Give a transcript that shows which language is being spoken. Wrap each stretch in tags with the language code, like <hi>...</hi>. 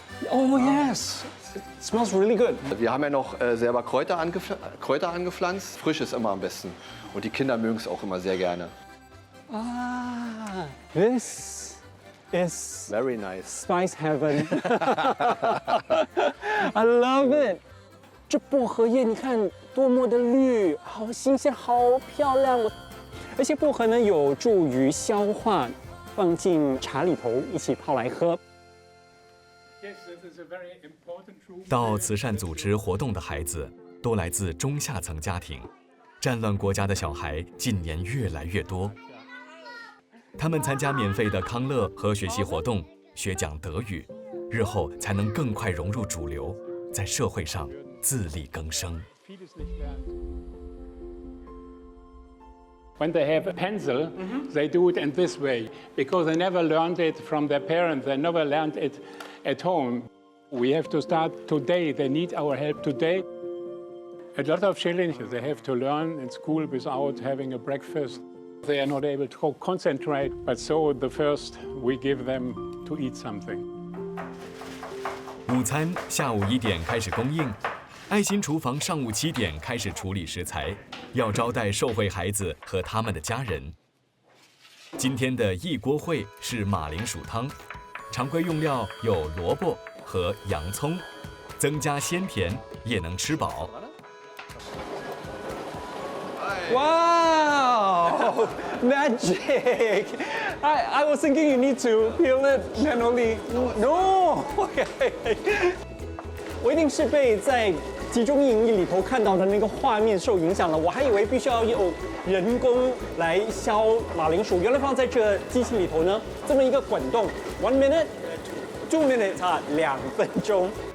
<en>Oh yes, it smells really good.</en> <de>Wir haben ja noch selber Kräuter angepflanzt. Frisch ist immer am besten. Und die Kinder mögen es auch immer sehr gerne.</de> <en>Ah, this is very nice. Spice heaven. I love it.</en> <zh>这薄荷叶你看多么的绿，好新鲜，好漂亮。而且薄荷呢有助于消化，放进茶里头一起泡来喝。到慈善组织活动的孩子都来自中下层家庭，战乱国家的小孩近年越来越多。他们参加免费的康乐和学习活动，学讲德语，日后才能更快融入主流，在社会上自力更生。</zh> <en>When they have a pencil, they do it in this way because they never learned it from their parents. They never learned it at home. We have to start today. They need our help today. A lot of children, they have to learn in school without having a breakfast. They are not able to concentrate, but so the first we give them to eat something.</en> <zh>午餐下午1点开始供应，爱心厨房上午7点开始处理食材，要招待受惠孩子和他们的家人。今天的一锅烩是马铃薯汤，常规用料有萝卜和洋葱，增加鲜甜也能吃饱。</zh> <en>Wow, magic! I was thinking you need to peel it manually.</en> <zh>No, 我一定是被在集中营里头看到的那个画面受影响了。我还以为必须要有人工来削马铃薯，原来放在这机器里头呢，这么一个滚动 ，</zh> <en>1 minute, 2 minutes</en> <zh>啊，2分钟。</zh>